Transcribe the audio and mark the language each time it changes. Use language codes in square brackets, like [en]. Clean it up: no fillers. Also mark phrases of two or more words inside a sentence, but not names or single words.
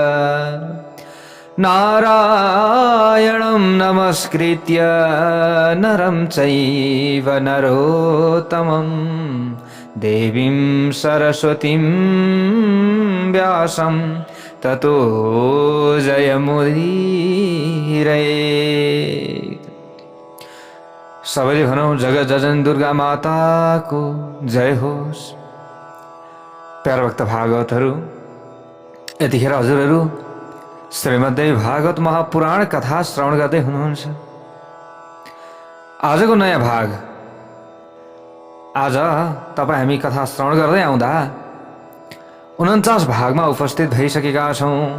[sa] नारायणं नमस्कृत्य नरं चैव नरोत्तमं। देवीं सरस्वतीं व्यासं ततो जयमुदीरयेत्। [ne] सबैले भनौं जगत जजन दुर्गा माताको जय होस्। प्यारा भक्त भागवतहरू, यतिखेर हजुरहरू श्रीमद्देवी भागवत महापुराण कथा श्रवण गर्दै हुनुहुन्छ। आजको नयाँ भाग, आज तपाईँ हामी कथा श्रवण गर्दै आउँदा 49 भागमा उपस्थित भइसकेका छौँ।